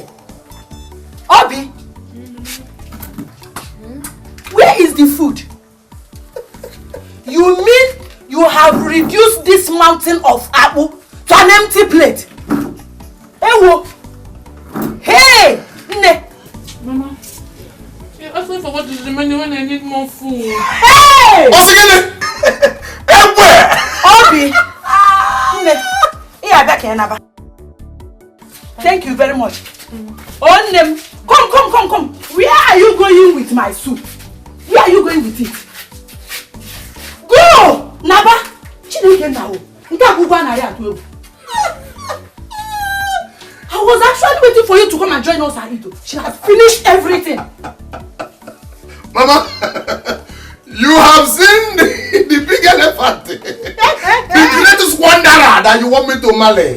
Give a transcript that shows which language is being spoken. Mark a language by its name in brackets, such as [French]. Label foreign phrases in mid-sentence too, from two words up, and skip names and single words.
[English] Obi! Where is the food? You mean you have reduced this mountain of apple to an empty plate? Hey! Nne! Mama, you're asking for what is remaining when I need more food. Hey! Obi! Nne! Thank you very much. Onem, come. Where are you going with my soup? Where are you going with it? Go! Naba! Chineke now. I was actually waiting for you to come and join us at Ito. She has finished everything. Mama, you have seen the big elephant. The greatest wanderer that you want me to marry.